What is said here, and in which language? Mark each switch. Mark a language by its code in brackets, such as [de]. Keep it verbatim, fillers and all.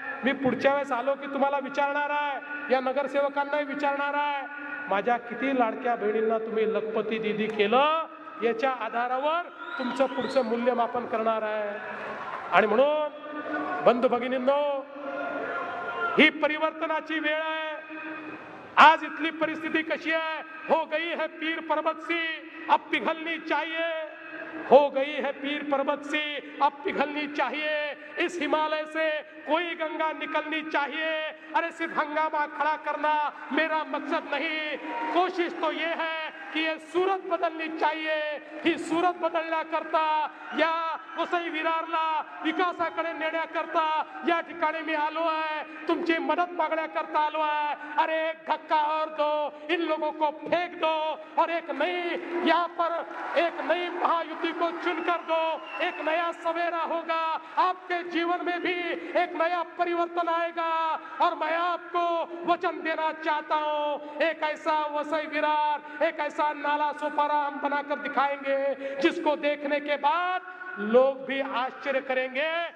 [mr] मी पुढच्या वेळेस आलो की तुम्हाला विचारणार आहे, या नगरसेवकांनाही विचारणार आहे, माझ्या किती लाडक्या बहिणींना तुम्ही लखपती दिदी केलं, याच्या आधारावर तुमचं पुढचं मूल्यमापन करणार आहे. आणि म्हणून बंधू भगिनींनो, ही परिवर्तनाची वेळ आहे. आज इथली परिस्थिती कशी आहे, [hi] हो गई है पीर पर्वत सी अब पिघलनी चाहिए, हो गई है पीर पर्वत सी अब पिघलनी चाहिए, इस हिमालय से कोई गंगा निकलनी चाहिए. अरे सिर्फ हंगामा खड़ा करना मेरा मकसद नहीं, कोशिश तो ये है कि ये सूरत बदलनी चाहिए. [mr] ही सूरत बदलण्याकरता, या वसई विरारला विकासाकडे नेण्याकरता या ठिकाणी मी आलो आहे, तुमची मदत मागण्याकरता आलो आहे. [hi] अरे एक धक्का और दो, इन लोगों को फेंक दो और एक नई यहाँ पर एक नई महायुति को चुन कर दो. एक नया सवेरा होगा, आपके जीवन में भी एक नया परिवर्तन आएगा. और मैं आपको वचन देना चाहता हूँ, एक ऐसा वसई विरार, एक ऐसा नाला सोपारा हम बनाकर दिखाएंगे जिसको देखने के बाद लोग भी आश्चर्य करेंगे.